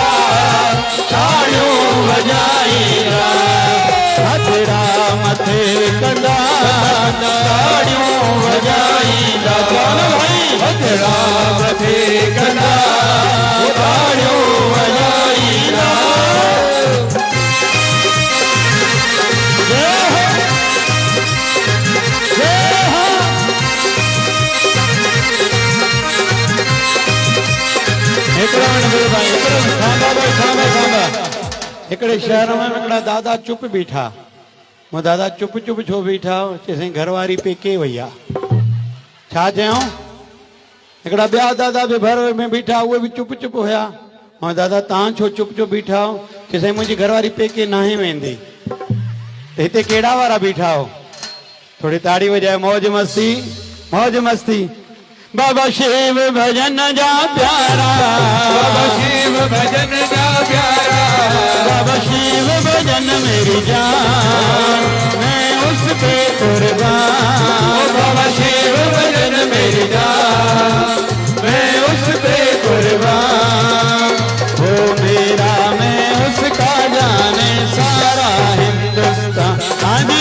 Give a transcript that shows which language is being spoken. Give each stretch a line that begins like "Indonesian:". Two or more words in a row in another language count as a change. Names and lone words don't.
Sindhi: ताड़ियूं वॼाईंदा हथड़ा मथे कंदा ताड़ियूं वॼाईंदा चवनि भाई हथड़ा मथे कंदा ताड़ियूं वॼाईंदा
Hindi: जय हो जय हो
Sindhi: हिकिड़ो मिंट बीहो भाई हिकिड़ो मिंट थांबा भाई थांबा थांबा हिकिड़े शहर में हिकिड़ा दादा चुप बीठा वो दादा चुप चुप छो बीठा चईं घरवारी पेके वई आहे छा चयूं हिकिड़ा ॿिया दादा बि घर में बीठा उहे बि चुप चुप हुया ऐं दादा तव्हां छो चुप चुप बीठा हो चईं मुंहिंजी घरवारी पेके नाहे वेंदी त हिते कहिड़ा वारा बीठा हो थोड़ी ताड़ी वजाए मौज मस्ती बाबा शिव भजन जा प्यारा बाबा शिव भजन जा प्यारा
Hindi: बाबा शिव भजन मेरी जान मैं उस पे कुर्बान बाबा शिव भजन मेरी जान मैं उस पे कुर्बान वो मेरा मैं उसका जाने सारा हिंदुस्तान हाँ जी